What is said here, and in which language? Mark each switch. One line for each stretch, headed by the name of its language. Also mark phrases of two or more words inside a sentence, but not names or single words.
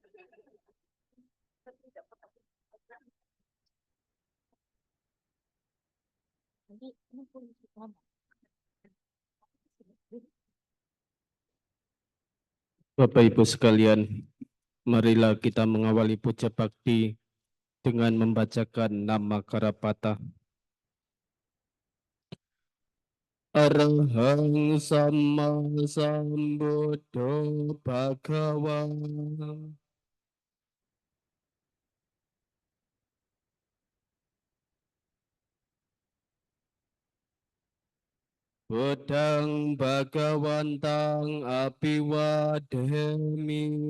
Indonesian: nanti ini pun ngomong. Bapak Ibu sekalian, marilah kita mengawali puja bakti dengan membacakan nama Karapata.
Pali: Arahang Sama Sambuddho Bhagawa. Buddhang Bhagawantang Abiwadhami.